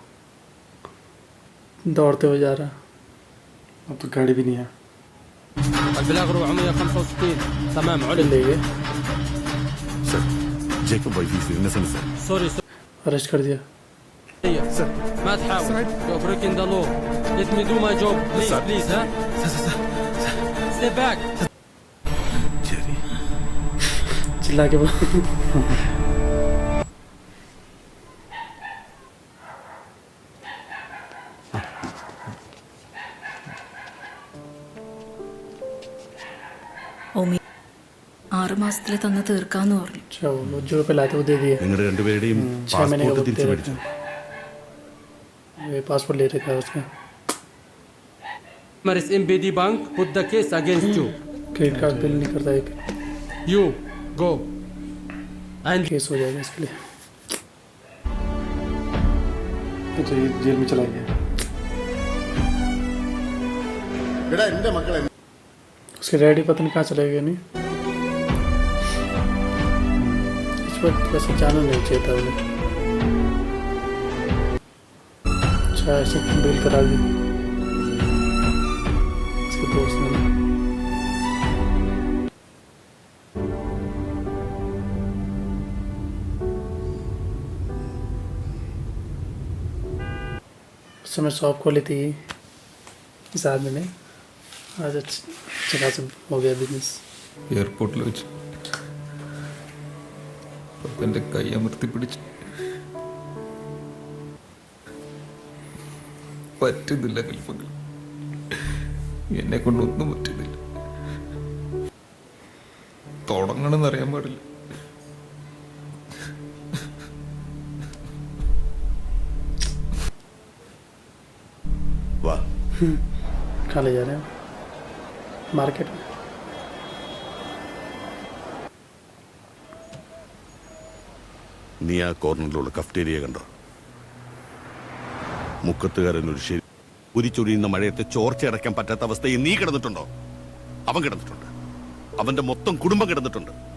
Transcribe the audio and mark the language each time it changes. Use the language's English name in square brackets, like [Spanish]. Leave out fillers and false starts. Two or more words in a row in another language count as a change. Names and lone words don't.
[Hindi] दौड़ते हुए जा रहा. अब तो गाड़ी भी नहीं है. [Arabic] البلاغ 465 تمام علم [English] Sir Jacob wife is innocent sir. [Arabic] سوري [Hindi] अरेस्ट कर दिया [Arabic] ما تحاول [English] you're breaking the law let me do my job please please ها step back [Malayalam] ജെറി [Hindi] चिल्ला के बोल [Malayalam] ഓമി 6 മാസത്തിൽ തന്ന് തീർക്കാന്ന് പറഞ്ഞു. [Hindi] अच्छा वो जो पे लाते वो दे दिए [Malayalam] നിങ്ങളുടെ രണ്ടുപേരുടെയും [Hindi] 6 महीने का [Malayalam] പാസ്പോർട്ട് [Hindi] वो [Malayalam] തിരിച്ചു [Hindi] दे [Malayalam] മേടിച്ചു. [Hindi] रखा ये पासपोर्ट ले रखा है उसका [English] Maris MBD Bank put the case against you [Hindi] क्रेडिट कार्ड बिल नहीं करता है [English] you go and [Hindi] केस हो जाएगा इसके लिए तो ये जेल में चला गया [Malayalam] എടാ എൻ്റെ മക്കളെ [Hindi] उसके डैडी पता नहीं कहाँ चले गए नहीं इस पर वैसे जाना नहीं चाहिए था उन्हें अच्छा ऐसे बिल करा दी इसके दोस्त ने उस समय शॉप खोली थी इस आदमी ने आज अच्छा खासा हो गया बिजनेस [Malayalam] എയർപോർട്ടിൽ വെച്ച് എൻ്റെ കൈ അമർത്തി പിടിച്ച് പറ്റുന്നില്ല കൽപ്പങ്ങൾ, എന്നെ കൊണ്ടൊന്നും പറ്റുന്നില്ല. തുടങ്ങണമെന്നറിയാൻ പാടില്ല. വാ [Hindi] कहाँ ले जा रहे हैं मार्केट में [Malayalam] നീ ആ കോർണറിലുള്ള കഫ്റ്റേരിയ കണ്ടോ? മുക്കത്തുകാരൻ ഒരു ശരി ഉരിച്ചൊരിയുന്ന മഴയത്ത് ചോർച്ചയടയ്ക്കാൻ പറ്റാത്ത അവസ്ഥയിൽ നീ കിടന്നിട്ടുണ്ടോ? അവൻ കിടന്നിട്ടുണ്ട്. അവന്റെ മൊത്തം കുടുംബം കിടന്നിട്ടുണ്ട്.